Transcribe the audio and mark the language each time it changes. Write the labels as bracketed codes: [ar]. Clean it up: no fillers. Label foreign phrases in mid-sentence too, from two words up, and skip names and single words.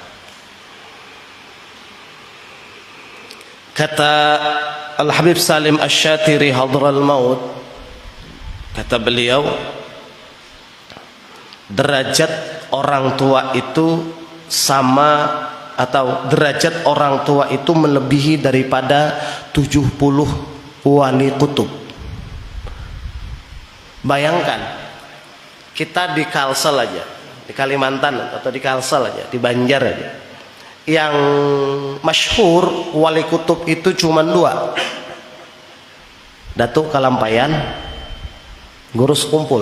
[id] Kata Al-Habib Salim Asy-Syatiri hadral maut, kata beliau, derajat orang tua itu sama, atau derajat orang tua itu melebihi daripada 70 wali kutub. Bayangkan kita di Kalsel aja, di Kalimantan atau di Kalsel aja, di Banjar aja, yang masyhur wali kutub itu cuma 2, Datuk Kalampayan, Gurus Kumpul.